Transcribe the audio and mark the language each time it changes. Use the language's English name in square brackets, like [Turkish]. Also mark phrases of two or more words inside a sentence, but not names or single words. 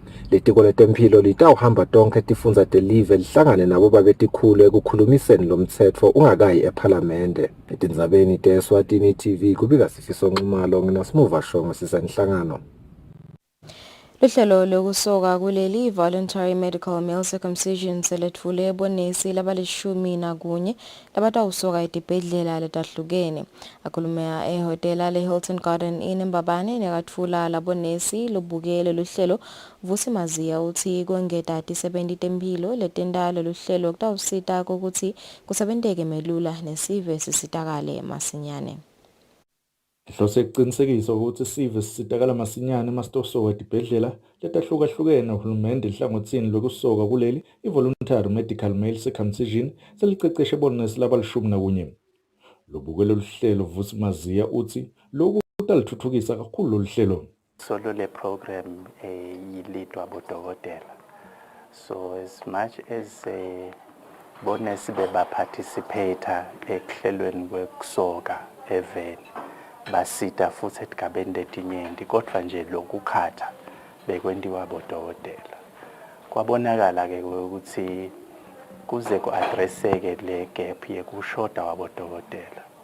[Swati] Litiko letempilo litawuhamba tonke tifundza telive lihlangane nabo babetikhulu ekukhulumiseni lo mtsetfo ungakayi ephalamende. Etindzabeni te-Eswatini TV kubika Sifiso Nxumalo nginasimuva Shongo sisenhlangano. Luhlelo lokusoka kuleli [English] voluntary medical male circumcision [Swati] seletfule ebonesi labalishumi nakunye labatawusoka etibhedlela letahlukene. Akhuluma ehotela le-Hilton Garden Inn eMbabane nekatfula labonesi lobukele luhlelo Vusi Maziya uthi kwengeta tisebenti temphilo letendalo luhlelo kutawusita ukuthi kusebenteke melula nesive sisitakale masinyane. Lihlose kuqinisekisa ukuthi sive sisitakala masinyane masitosoka etibhedlela letahlukahlukene uhulumende nhlangothini lokusoka kuleli i- [English] voluntary medical male circumcision [Swati] seliqeqeshe bonesi labalishumi nakunye. Lobukele luhlelo Vusi Maziya uthi lokhu kutalithuthukisa kakhulu lolu hlelo. Solo le program yilidwa bodokotela. [English] So as much as [Swati] bonesi beba participate ekuhlelweni kwekusoka eveni basita futhi etigabeni letinyenti kodwa nje lokukhatha bekwendiwa bodokotela. Kwabonakala ke ukuthi kuze ku-addresseke le gap yekushoda wabodokotela.